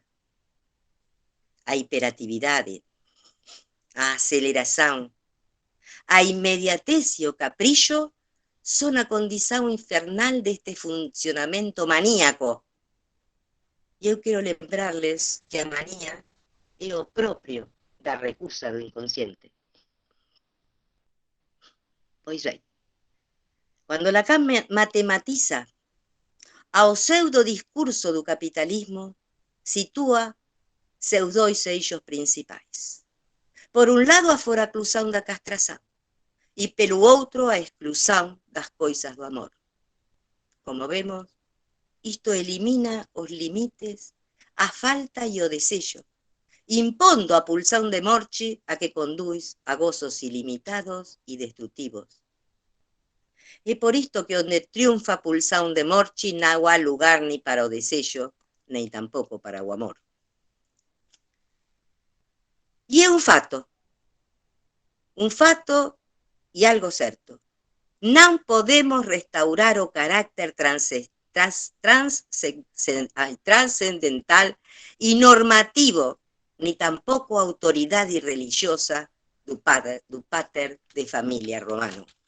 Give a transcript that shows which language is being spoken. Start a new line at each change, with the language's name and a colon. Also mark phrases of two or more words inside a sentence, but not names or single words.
Galician: A hiperactividade, a aceleración, a inmediatez e o capricho son a condición infernal deste funcionamento maníaco.
Portuguese: E eu quero lembrarles que a manía é o propio da recusa do inconsciente. Pois bem, quando Lacan matematiza ao pseudo-discurso do capitalismo, sitúa seus dois eixos principais. Por un lado, a foraclusão da castração, e pelo outro, a exclusão das coisas do amor. Como vemos, isto elimina os limites, a falta e o desexo, impondo a pulsão de morte a que conduz a gozos ilimitados e destrutivos. É por isto que onde triunfa a pulsão de morte non há lugar ni para o desexo, nem tampouco para o amor. E é un fato e algo certo. Non podemos restaurar o carácter trascendental e normativo, ni tampouco a autoridade religiosa do pater de familia romano.